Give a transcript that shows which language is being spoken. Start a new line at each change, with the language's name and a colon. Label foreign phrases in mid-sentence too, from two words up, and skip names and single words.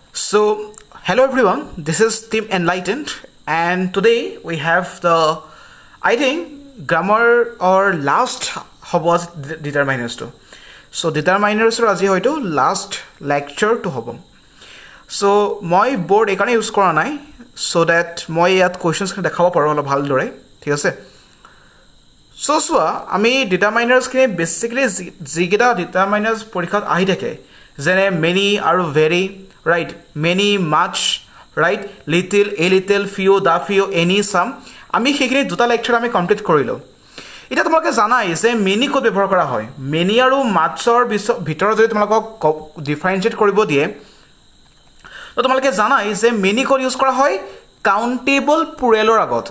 English: So, hello everyone, this is Team Enlightened, and today we have the, I think, grammar or last was determiners to. So, determiners are
Assamese: আজি হয়তো
English: last lecture
Assamese: তো হ'ব. So, মই board একাৰণে use কৰা নাই,
English: so that
Assamese: মই ইয়াত questions দেখাব পাৰোঁ অলপ ভালদৰে, ঠিক আছে? So, চোৱা আমি determiners খিনি basically যিকেইটা determiners পৰীক্ষাত আহি থাকে, যেনে many আৰু
English: very, right, many, much, right, little, a little, few, the few, any, some.
Assamese: আমি সেইখিনি দুটা লেকচাৰ আমি কমপ্লিট কৰিলোঁ। এতিয়া তোমালোকে জানাই যে মেনি ক'ত ব্যৱহাৰ কৰা হয়। মেনি আৰু মাছৰ ভিতৰত যদি তোমালোকক ডিফাৰেঞ্চিয়েট কৰিব দিয়ে, তো তোমালোকে জানাই যে মেনি ক'ত ইউজ কৰা হয়,
English: countable plural
Assamese: আগত।